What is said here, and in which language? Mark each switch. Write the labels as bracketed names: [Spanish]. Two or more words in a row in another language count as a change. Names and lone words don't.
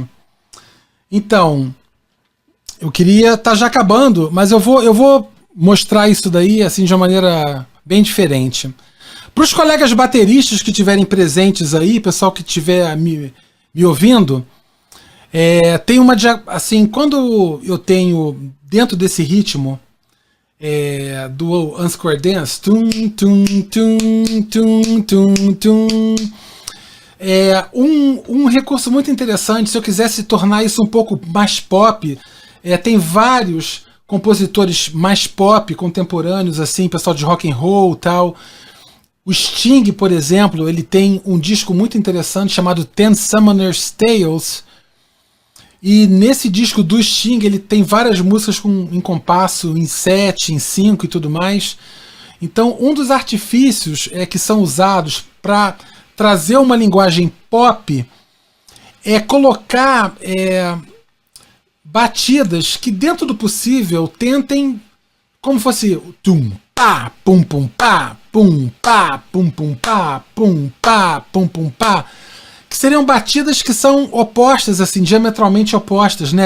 [Portuguese] Então, eu queria estar já acabando, mas eu vou mostrar isso daí assim de uma maneira bem diferente. Para os colegas bateristas que estiverem presentes aí, pessoal que estiver me ouvindo, tem uma assim, quando eu tenho dentro desse ritmo do Unsquare Dance, tum, tum, tum, tum, tum, tum, um recurso muito interessante. Se eu quisesse tornar isso um pouco mais pop, tem vários compositores mais pop contemporâneos, assim, pessoal de [English] rock and roll, [Portuguese] tal. O Sting, por exemplo, ele tem um disco muito interessante chamado Ten Summoner's Tales. E nesse disco do Sting ele tem várias músicas em compasso, em 7, em 5 e tudo mais. Então um dos artifícios que são usados para trazer uma linguagem pop é colocar batidas que dentro do possível tentem, como fosse tum, pá, pum pum pá, pum pá, pum pum pá, pum pá, pum pum pá, que seriam batidas que são opostas, assim, diametralmente opostas, né?